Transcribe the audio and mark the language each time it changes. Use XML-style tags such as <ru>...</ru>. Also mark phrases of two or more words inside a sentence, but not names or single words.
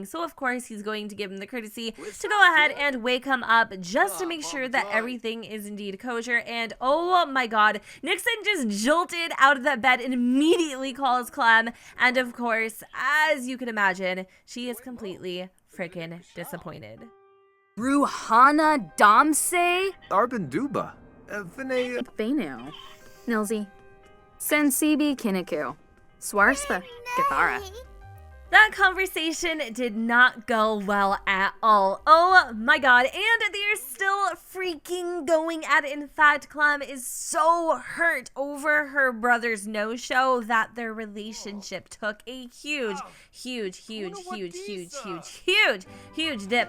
<en>So of course he's going to give him the courtesy to go ahead and wake him up just to make sure that everything is indeed kosher. And oh my god, Nixon just jolted out of that bed and immediately calls Clem, and of course, as you can imagine, she is completely freaking disappointed. Ruhana Damse? Arbanduba. Vinay. Benu. Nilsi. Sensibi Kiniku. Swarspa. Gathara. That conversation did not go well at all. Oh my god, and they're still freaking going at it. In fact, Clem is so hurt over her brother's no-show that their relationship took a huge dip.</en>